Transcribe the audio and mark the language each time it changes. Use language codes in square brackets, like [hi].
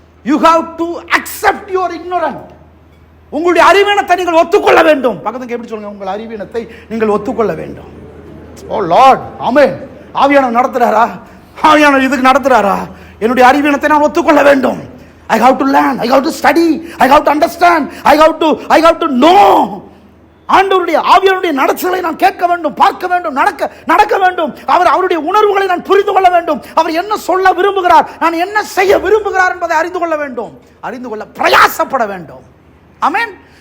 [en] You have to accept your ignorant. [ta] உங்களுடைய அறிவீனத்தை நீங்கள் ஒத்துக்கொள்ள வேண்டும். பக்கத்துக்கு எப்படி சொல்லுங்க? உங்கள் அறிவீனத்தை நீங்கள் ஒத்துக்கொள்ள வேண்டும். ஓ லார்ட், ஆமென். ஆவியானவர் நடத்துறாரா? ஆவியானவர் இதுக்கு நடத்துறாரா? என்னுடைய அறிவீனத்தை நான் ஒத்துக்கொள்ள வேண்டும். [en] I have to learn, I have to study, I have to understand, I have to know. [ta] ஆண்டவருடைய ஆவியானவருடைய நடத்தைகளை நான் கேட்க வேண்டும், பார்க்க வேண்டும், நடக்க வேண்டும். அவருடைய உணர்வுகளை நான் புரிந்து கொள்ள வேண்டும். அவர் என்ன சொல்ல விரும்புகிறார், நான் என்ன செய்ய விரும்புகிறார் என்பதை அறிந்து கொள்ள வேண்டும், அறிந்து கொள்ள பிரயாசப்பட வேண்டும். ஆமென்.